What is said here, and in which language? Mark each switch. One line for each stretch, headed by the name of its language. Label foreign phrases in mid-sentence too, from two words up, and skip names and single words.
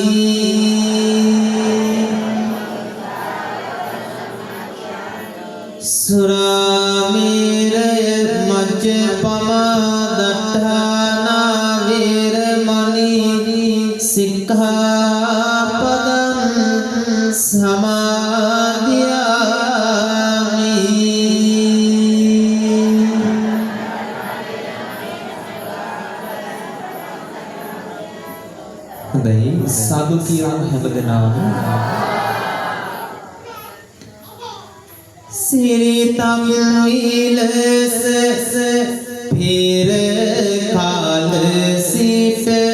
Pali: สุราเมรยมัจจปมาดัฏฐานาเวรมณีสิกขาปดังสมาธิยามิ
Sinhala: හොඳයි සාදු කියමු හැමදෙනාම සිරිතම් විලස පෙර කාල සිට